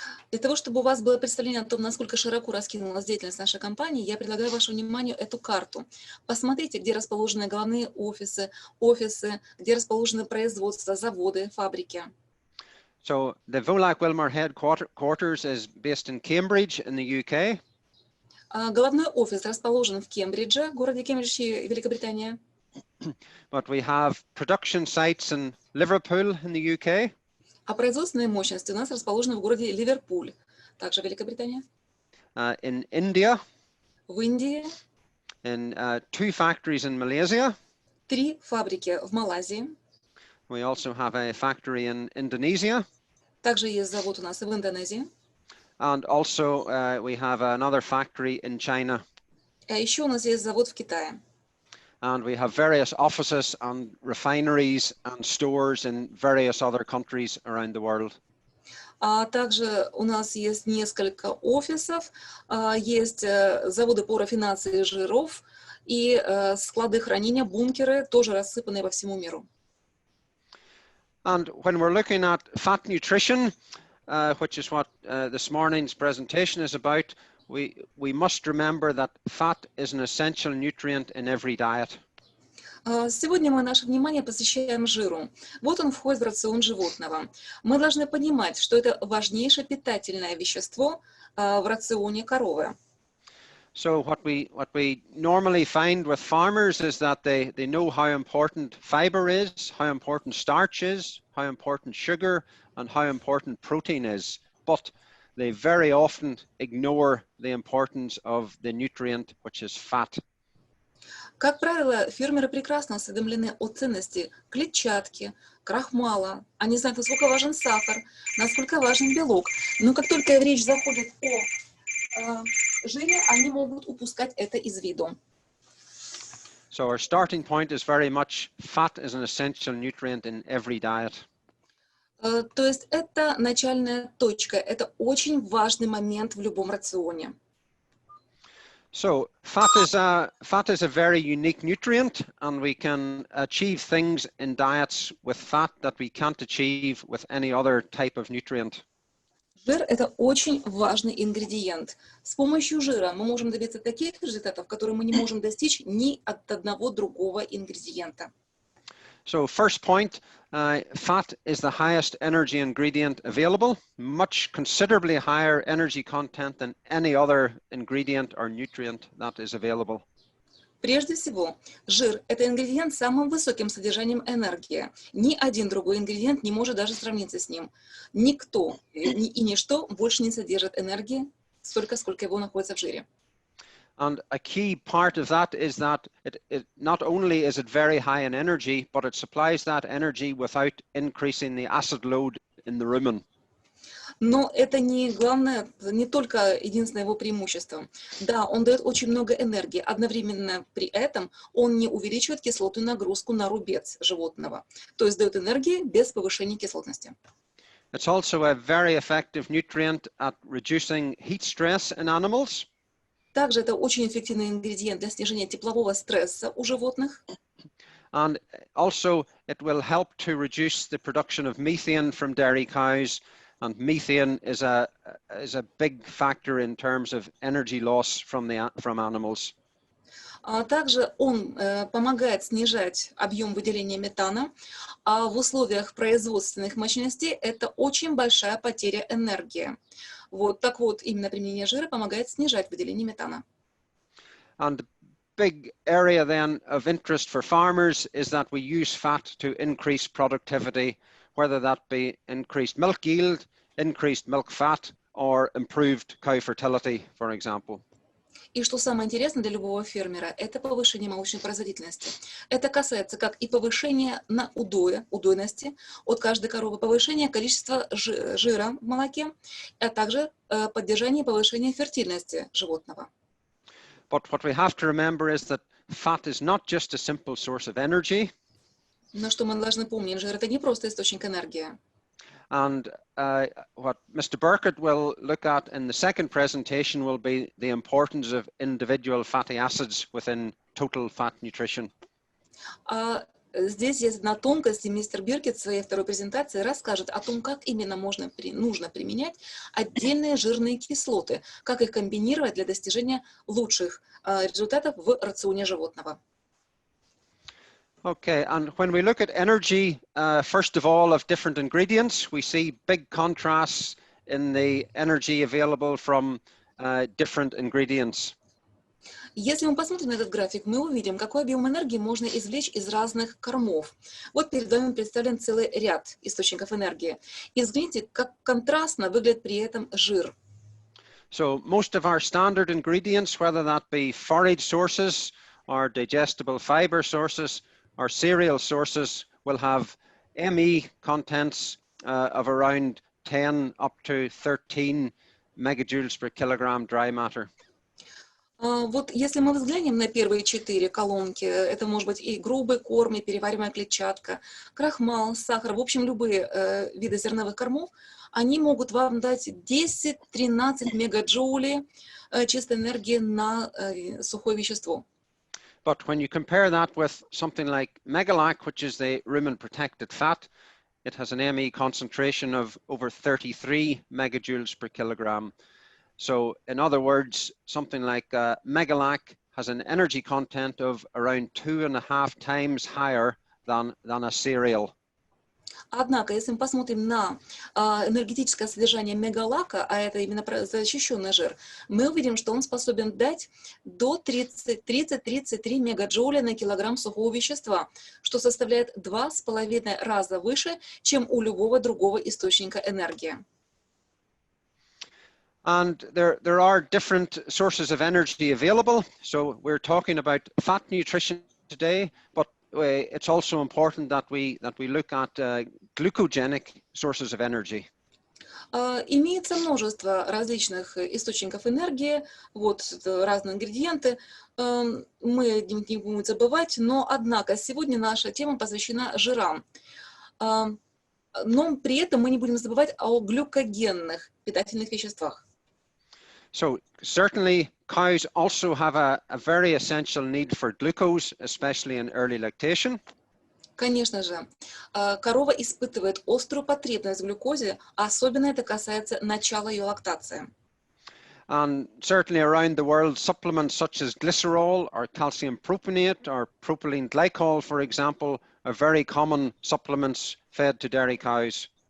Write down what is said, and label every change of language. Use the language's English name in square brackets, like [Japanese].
[Russian] Для того, чтобы у вас было представление о том, насколько широко раскинулась деятельность нашей компании, я предлагаю вашему вниманию эту карту. Посмотрите, где расположены главные офисы, где расположены производства, заводы, фабрики. [English] So the Volac Wilmar headquarters is based in Cambridge in the UK. [Russian] Головной офис расположен в Кембридже, городе Кембридж, Великобритания. [English] But we have production sites in Liverpool in the UK. [Russian] А производственные мощности у нас расположены в городе Ливерпуль, также Великобритания. [English] In India. [Russian] В Индии. [English] In 2 factories in Malaysia. [Russian] 3 фабрики в Малайзии. [English] We also have a factory in Indonesia. [Russian] Также есть завод у нас и в Индонезии. [English] And also we have another factory in China. [Russian] А еще у нас есть завод в Китае. [English] And we have various offices and refineries and stores in various other countries around the world. [Russian] А также у нас есть несколько офисов, есть заводы по рафинации жиров и склады хранения, бункеры, тоже рассыпанные по всему миру. [English] And when we're looking at fat nutrition, which is what this morning's presentation is about, we must remember that fat is an essential nutrient in every diet. [Russian] Сегодня мы наше внимание посвящаем жиру. Вот он входит в рацион животного. Мы должны понимать, что это важнейшее питательное вещество в рационе коровы. [English] So what we normally find with farmers is that they know how important fiber is, how important starch is, how important sugar, and how important protein is, but they very often ignore the importance of the nutrient, which is fat. [Russian] Как правило, фермеры прекрасно осведомлены о ценности клетчатки, крахмала. Они знают, насколько важен сахар, насколько важен белок. Но как только речь заходит о жире, они могут упускать это из виду. [English] So our starting point is very much fat is an essential nutrient in every diet. [Russian] То есть это начальная точка, это очень важный момент в любом рационе. [English] So fat is a very unique nutrient, and we can achieve things in diets with fat that we can't achieve with any other type of nutrient. [Russian] Жир – это очень важный ингредиент. С помощью жира мы можем добиться таких результатов, которые мы не можем достичь ни от одного другого ингредиента. [English] So first point, fat is the highest energy ingredient available, much considerably higher energy content than any other ingredient or nutrient that is available. [Russian] Прежде всего, жир – это ингредиент с самым высоким содержанием энергии. Ни один другой ингредиент не может даже сравниться с ним. Никто и ничто больше не содержит энергии столько, сколько его находится в жире. [English] And a key part of that is that it not only is it very high in energy, but it supplies that energy without increasing the acid load in the rumen. [Russian] Но это не главное, не только единственное его преимущество. Да, он дает очень много энергии, одновременно при этом он не увеличивает кислотную нагрузку на рубец животного, то есть дает энергии без повышения кислотности. [English] It's also a very effective nutrient at reducing heat stress in animals. [Russian] Также это очень эффективный ингредиент для снижения теплового стресса у животных. [English] And also it will help to reduce the production of methane from dairy cows. And methane is a big factor in terms of energy loss from animals. [Russian] Также он помогает снижать объем выделения метана, а в условиях производственных мощностей это очень большая потеря энергии. Вот так вот, именно применение жира помогает снижать выделение метана. [English] And the big area then of interest for farmers is that we use fat to increase productivity, whether that be increased milk yield, increased milk fat, or improved cow fertility, for example. [Russian] И что самое интересное для любого фермера, это повышение молочной производительности. Это касается как и повышения на удойности от каждой коровы, повышения количества жира в молоке, а также поддержание и повышение фертильности животного. [English] But what we have to remember is that fat is not just a simple source of energy. [Russian] Но что мы должны помнить, жир это не просто источник энергии. [English] And what Mr. Burkett will look at in the second presentation will be the importance of individual fatty acids within total fat nutrition. [Russian] Здесь есть одна тонкость, и мистер Биркет в своей второй презентации расскажет о том, как именно нужно применять отдельные жирные кислоты, как их комбинировать для достижения лучших результатов в рационе животного. [English] Okay, and when we look at energy, first of all, of different ingredients, we see big contrasts in the energy available from different ingredients. [Russian] Если мы посмотрим на этот график, мы увидим, какой объем энергии можно извлечь из разных кормов. Вот перед вами представлен целый ряд источников энергии. И взгляните, как контрастно выглядит при этом жир. [English] So most of our standard ingredients, whether that be forage sources or digestible fiber sources, our cereal sources will have ME contents of around 10 up to 13 megajoules per kilogram dry matter. [Russian] Вот если мы взглянем на первые 4 колонки, это может быть и грубый корм, и перевариваемая клетчатка, крахмал, сахар, в общем, любые виды зерновых кормов, они могут вам дать 10-13 мегаджоулей чистой энергии на сухое вещество. [English] But when you compare that with something like Megalac, which is the rumen-protected fat, it has an ME concentration of over 33 megajoules per kilogram. So in other words, something like Megalac has an energy content of around 2.5 times higher than a cereal. [Russian] Однако, если мы посмотрим на энергетическое содержание мегалака, а это именно защищенный жир, мы увидим, что он способен дать до 30-33 мегаджоуля на килограмм сухого вещества, что составляет 2,5 раза выше, чем у любого другого источника энергии. [English] And there are different sources of energy available. So we're talking about fat nutrition today, but it's also important that we look at glucogenic sources of energy. [Russian] Имеется множество различных источников энергии, вот разные ингредиенты, мы не будем забывать, но однако сегодня наша тема посвящена жирам. Но при этом мы не будем забывать о глюкогенных питательных веществах. [English] So certainly cows also have a very essential need for glucose, especially in early lactation. [Russian] Конечно же, корова испытывает острую потребность в глюкозе, особенно это касается начала ее лактации. [English] And certainly around the world, supplements such as glycerol or calcium propionate or propylene glycol, for example, are very common supplements fed to dairy cows.